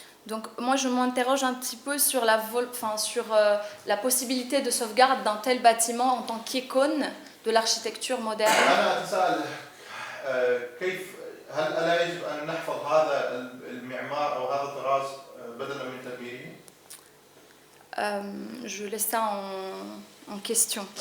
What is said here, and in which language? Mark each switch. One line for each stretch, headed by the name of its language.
French: Donc moi je m'interroge un petit peu sur la possibilité de sauvegarde d'un tel bâtiment en tant qu'icône de l'architecture moderne.
Arabic: أنا أتساءل كيف هل ألا يجب أن نحفظ هذا المعمار أو هذا الطراز بدلا من تدميره؟
French: Je laisse ça en question.